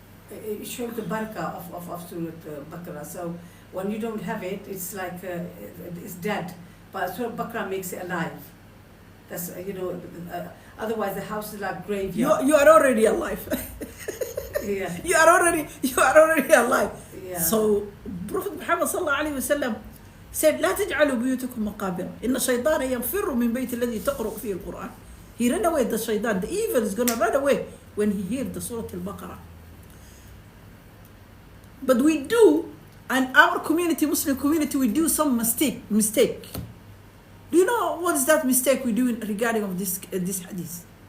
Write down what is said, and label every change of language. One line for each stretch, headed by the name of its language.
English: It shows the barakah of Surah Baqarah. So when you don't have it, it's like it's dead. But Surah Baqarah makes it alive. That's otherwise the house is like graveyard. You are already alive. Yeah. You are already alive. Yeah. So Prophet Muhammad sallallahu alaihi wasallam said,
Arabic: لا تجعلوا بيوتكم مقابر إن الشيطان ينفر من بيت الذي تقرأ فيه القرآن.
English: He ran away, the shaitan, the evil is gonna run away when he hears the Surah Al-Baqarah. But we do, and our community, Muslim community, we do some mistake. Do you know what is that mistake we do regarding of this hadith?